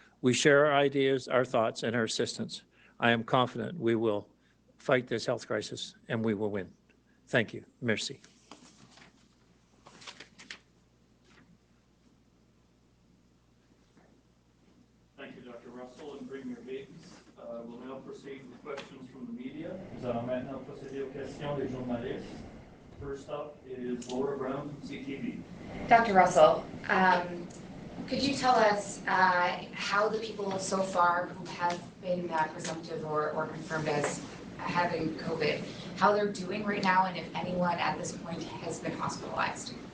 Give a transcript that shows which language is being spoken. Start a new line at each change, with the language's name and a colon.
English: We share our ideas, our thoughts, and our assistance. I am confident we will fight this health crisis, and we will win. Thank you. Merci. Thank you, Dr. Russell, and Premier Higgs. We'll now proceed with questions from the media.
French: Nous allons maintenant procéder aux questions des journalistes.
English: First up is Laura Brown from CTV. Dr. Russell, could you tell us how the people so far who have been presumptive or confirmed as having COVID, how they're doing right now, and if anyone at this point has been hospitalized?